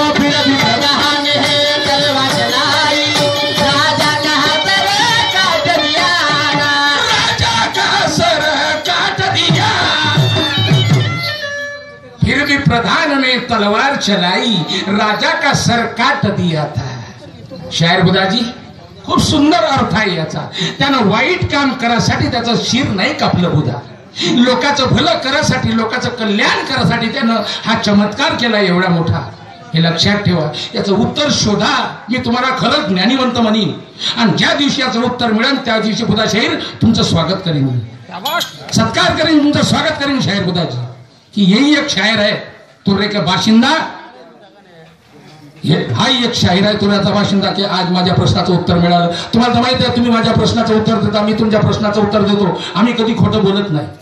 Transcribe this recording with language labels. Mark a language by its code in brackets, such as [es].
[hi] फिर भी प्रधान ने तलवार चलाई, राजा का सर काट दिया था. राजा का सर काट दिया. फिर भी प्रधान ने तलवार चलाई, राजा का सर काट दिया था. [mr] शायर बुधाजी खूप सुंदर अर्थ आहे याचा. त्यानं वाईट काम करासाठी त्याचं शिर नाही कापलं बुधा. लोकांचं भलं करासाठी, लोकांचं कल्याण करासाठी त्यानं हा चमत्कार केला एवढा मोठा. हे लक्षात ठेवा. याचं उत्तर शोधा. मी तुम्हाला खरंच ज्ञानीवंत म्हणीन आणि ज्या दिवशी याचं उत्तर मिळेल त्या दिवशी बुधा शाहीर तुमचं स्वागत करेन, सत्कार करेन, तुमचं स्वागत करेन शाहीर बुधाजी. [hi] कि यही एक शायर है तुर्रे का बाशिंदा. [mr] हाही एक शाहीर आहे तुर्याचा बाशिंदा की आज माझ्या प्रश्नाचं उत्तर मिळालं. तुम्हाला माहिती आहे तुम्ही माझ्या प्रश्नाचं उत्तर देता, मी तुमच्या प्रश्नाचं उत्तर देतो. आम्ही कधी खोटं बोलत नाही.